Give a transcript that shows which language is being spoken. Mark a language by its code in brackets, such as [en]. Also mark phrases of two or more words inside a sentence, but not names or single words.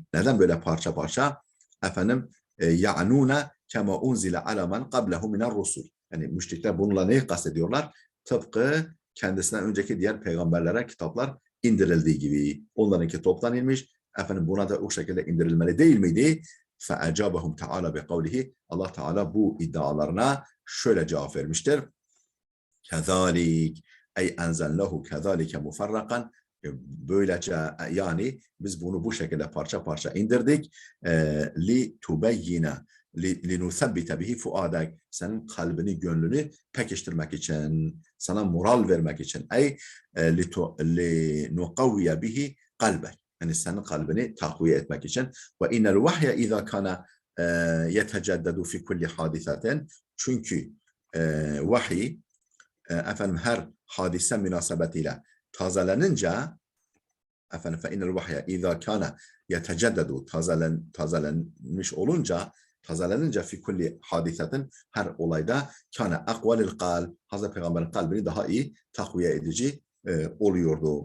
[tr] Neden böyle parça parça? Efendim [ar] يعنون كما أنزل على من قبله من الرسل. [tr] Yani müşrikler bununla neyi kastediyorlar? Tıpkı kendisinden önceki diğer peygamberlere kitaplar indirildiği gibi. Onlarınki toptan inmiş. Efendim buna da o şekilde indirilmeli değil miydi? [ar] فَاَجَابَهُمْ تَعَالَى بِقَوْلِهِ. [tr] Allah Teala bu iddialarına şöyle cevap vermiştir. [ar] كَذَٰلِكَ اَيْ اَنْزَلْنَهُ كَذَٰلِكَ مُفَرَّقًا. [tr] Böylece yani biz bunu bu şekilde parça parça indirdik. [ar] لِتُبَيِّنَ لِنُثَبِّتَ بِهِ فُؤَادَكَ. [tr] Senin kalbini, gönlünü pekiştirmek için, sana moral vermek için. [ar] Ey لِنُقَوِّيَ بِهِ قَلْبَكَ. [tr] Yani senin kalbini takviye etmek için. [ar] وإن الوحي إذا كان يتجدد في كل حادثة. [tr] Çünkü vahiy efendim her hadise münasebetiyle tazelenince, efendim [ar] فإن الوحي إذا كان يتجدد, [tr] tazelenmiş olunca, tazelenince [ar] في كل حادثة, [tr] her olayda [ar] كان أقوى للقلب, [tr] Hazreti Peygamber'in kalbini daha iyi takviye edici oluyordu.